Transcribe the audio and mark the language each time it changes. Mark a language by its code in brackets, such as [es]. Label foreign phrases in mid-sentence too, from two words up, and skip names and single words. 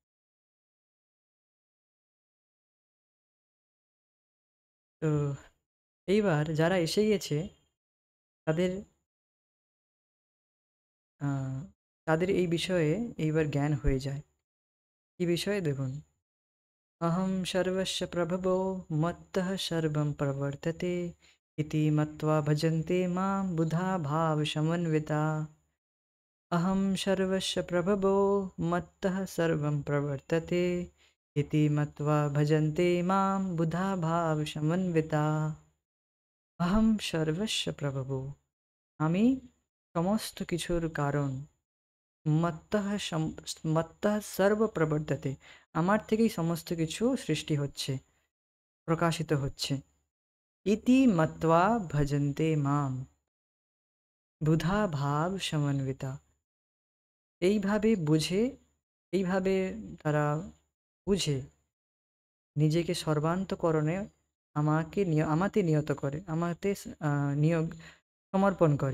[bn] তো এইবার যারা এসে গিয়েছে, তাদের তাদের এই বিষয়ে এইবার জ্ঞান হয়ে যায়। কি বিষয়ে দেখুন, [sa] अहं सर्वस्य प्रभवो मत्तः सर्वं प्रवर्तते इति मत्वा भजन्ते मां बुधा भाव समन्विता। अहं सर्वस्य प्रभवो मत्तः सर्वं प्रवर्तते इति मत्वा भजन्ते मां बुधा भावसमन्विता। अहं सर्वस्य प्रभवो, [bn] আমি সমস্ত কিছুর কারণ। [sa] मत्तः मत्तः सर्व प्रवर्तते, [bn] আমার থেকেই সমস্ত কিছু সৃষ্টি হচ্ছে, প্রকাশিত হচ্ছে। [sa] इति मत्वा भजन्ते माम बुधा भाव समन्विता, [bn] এইভাবে বুঝে, এইভাবে তারা বুঝে নিজেকে সর্বান্তকরণে আমাতে নিয়ত করে, আমাতে নিয়োগ সমর্পণ করে।